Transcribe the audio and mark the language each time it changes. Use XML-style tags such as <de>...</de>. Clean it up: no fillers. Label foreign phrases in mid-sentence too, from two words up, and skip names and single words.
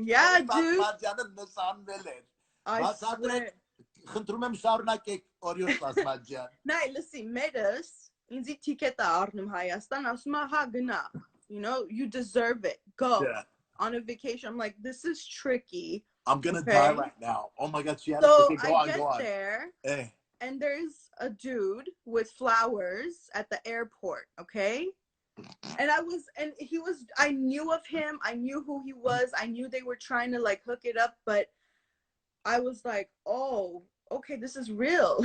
<en>Yeah, dude. I swear. Nay, listen,</en> <hy>Medas, ինձի ticket առնում Հայաստան, ասում է հա գնա.</hy> <en>You know, you deserve it. Go. Yeah. On a vacation. I'm like, this is tricky. I'm gonna die right now. Oh my God, she had so to go I on, get there, and there's a dude with flowers at the airport, okay? And I knew of him, I knew who he was, I knew they were trying to like hook it up, but I was like, oh, okay, this is real.</en>